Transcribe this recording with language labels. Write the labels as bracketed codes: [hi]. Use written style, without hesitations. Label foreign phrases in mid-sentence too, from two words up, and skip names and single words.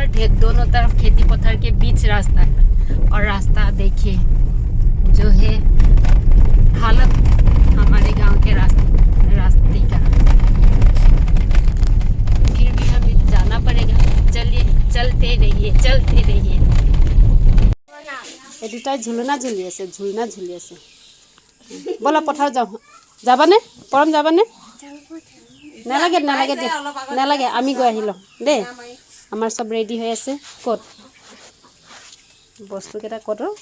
[hi] दोनों तरफ खेती पथार के बीच रास्ता है। और रास्ता देखिए जो है हालत हमारे गांव के रास्ते का। फिर भी हमें जाना पड़ेगा। चलिए चलते रहिए। [as] এই দুটাই ঝুলনা ঝুলি আছে। বলা পথাৰ যাবানে? পৰম যাবানে? নালাগে আমি গৈ আহিলোঁ দেই। আমাৰ চব ৰেডি হৈ আছে। ক'ত বস্তুকেইটা ক'ত?